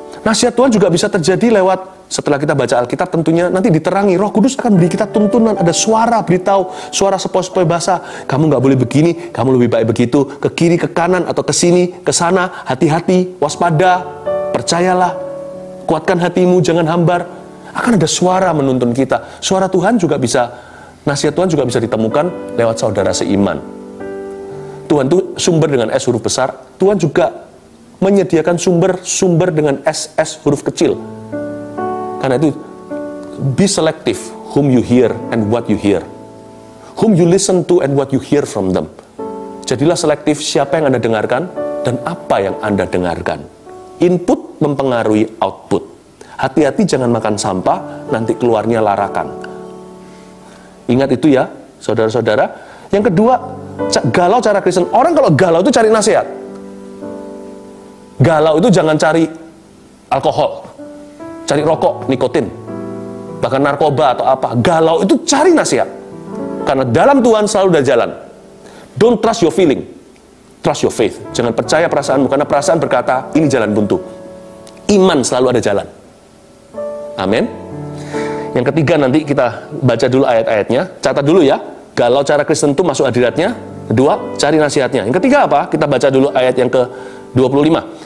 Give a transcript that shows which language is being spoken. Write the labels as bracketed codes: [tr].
[id] Nasihat Tuhan juga bisa terjadi lewat, setelah kita baca Alkitab tentunya nanti diterangi, Roh Kudus akan beri kita tuntunan, ada suara beritahu, suara sepoi-sepoi basah, kamu nggak boleh begini, kamu lebih baik begitu, ke kiri, ke kanan, atau ke sini, ke sana, hati-hati, waspada, percayalah, kuatkan hatimu, jangan hambar. Akan ada suara menuntun kita. Suara Tuhan juga bisa, nasihat Tuhan juga bisa ditemukan lewat saudara seiman. Tuhan itu sumber dengan S huruf besar, Tuhan juga menyediakan sumber dengan SS huruf kecil. Karena itu, [en] be selective whom you hear and what you hear. Whom you listen to and what you hear from them. [id] Jadilah selektif siapa yang Anda dengarkan dan apa yang Anda dengarkan. Input mempengaruhi output. Hati-hati jangan makan sampah, nanti keluarnya larakan. Ingat itu ya, saudara-saudara. Yang kedua, galau cara Kristen. Orang kalau galau itu cari nasihat. Galau itu jangan cari alkohol, cari rokok, nikotin, bahkan narkoba atau apa. Galau itu cari nasihat. Karena dalam Tuhan selalu ada jalan. [en] Don't trust your feeling, trust your faith. [id] Jangan percaya perasaanmu, karena perasaan berkata, ini jalan buntu. Iman selalu ada jalan. Amin. Yang ketiga nanti kita baca dulu ayat-ayatnya. Catat dulu ya. Galau cara Kristen itu masuk hadiratnya. Kedua, cari nasihatnya. Yang ketiga apa? Kita baca dulu ayat yang ke-25.